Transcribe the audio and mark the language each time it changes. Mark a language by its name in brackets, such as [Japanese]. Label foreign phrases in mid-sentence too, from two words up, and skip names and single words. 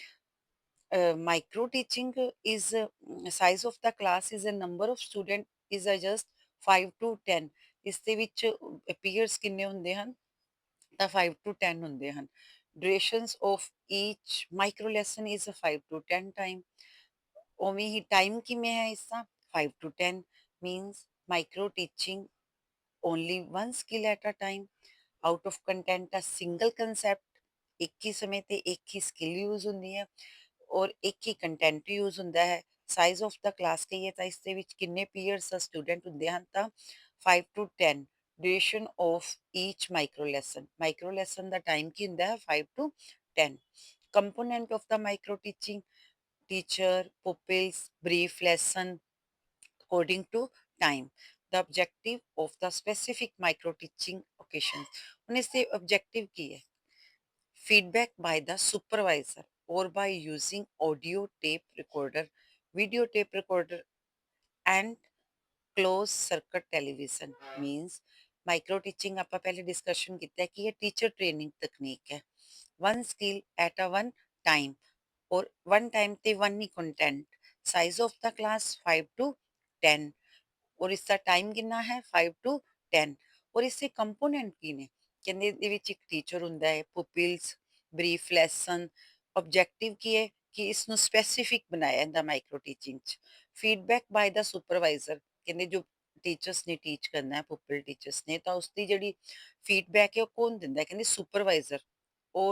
[English] micro teaching is size of the class is a number of student is a just 5 to 10 [Punjabi] ਇਸ ਦੇ ਵਿੱਚ ਪੀਰੀਅਡਸ ਕਿੰਨੇ ਹੁੰਦੇ ਹਨ [English] ਤਾਂ 5 to 10 ਹੁੰਦੇ ਹਨ durations of each micro lesson is 5 to 10 time [Punjabi] ਉਵੇਂ ਹੀ ਟਾਈਮ ਕਿਵੇਂ ਹੈ ਇਸਦਾ [English] 5 to 10 means micro teaching only one skill at a time out of content a single concept [Punjabi] ਇੱਕ ਹੀ ਸਮੇਂ ਤੇ ਇੱਕ ਹੀ [English] skill use [Punjabi] ਹੁੰਦੀ ਹੈ ਔਰ ਇੱਕ ਹੀ [English] content use [Punjabi] ਹੁੰਦਾ ਹੈ ਸਾਈਜ਼ [English] of the class [Punjabi] ਕਹੀਏ ਤਾਂ ਇਸ ਦੇ ਵਿੱਚ ਕਿੰਨੇ ਪੀਰੀਅਡਸ ਦਾ ਸਟੂਡੈਂਟ ਹੁੰਦੇ ਹਨ ਤਾਂ 5 to 10 [English] duration of each micro lesson [Punjabi] ਦਾ ਟਾਈਮ ਕੀ ਹੁੰਦਾ ਹੈ 5 to 10 [English] component of the micro teaching teacher pupils brief lesson according to time the objective of the specific micro teaching occasions [Punjabi] ਹੁਣ ਇਸ ਦੇ objective ਕੀ ਹੈ [English] feedback by the supervisor or by using audio tape recorder video tape recorder and closed circuit television means micro teaching [Punjabi] ਆਪਾਂ ਪਹਿਲੇ ਡਿਸਕਸ਼ਨ ਕੀਤਾ ਹੈ ਕਿ ਇਹ ਟੀਚਰ ਟ੍ਰੇਨਿੰਗ ਤਕਨੀਕ ਹੈ [English] one skill at a one time or one time ਤੇ one ਹੀ content size of the class 5 [Punjabi] to 10 ਔਰ ਇਸਦਾ ਟਾਈਮ ਕਿੰਨਾ ਹੈ 5 to 10 ਔਰ ਇਸੇ ਕੰਪੋਨੈਂਟ ਕੀ ਨੇ ਕਹਿੰਦੇ ਇਹਦੇ ਵਿੱਚ ਇੱਕ ਟੀਚਰ ਹੁੰਦਾ ਹੈ [English] pupils brief lesson objective [Punjabi] ਕੀ ਹੈ ਕਿ ਇਸ ਨੂੰ ਸਪੈਸੀਫਿਕ ਬਣਾਇਆ ਜਾਂਦਾ [English] micro teaching [Punjabi] ਚ [English] feedback by the supervisor [Punjabi] ਕਹਿੰਦੇ ਜੋ ਟੀਚਰਸ ਨੇ ਟੀਚ ਕਰਨਾ ਹੈ [English] pupil teachers [Punjabi] ਨੇ ਤਾਂ ਉਸਦੀ ਜਿਹੜੀ ਫੀਡਬੈਕ ਹੈ ਉਹ ਕੌਣ ਦਿੰਦਾ ਹੈ ਕਹਿੰਦੇ ਸੁਪਰਵਾਈਜ਼ਰ ਔਰ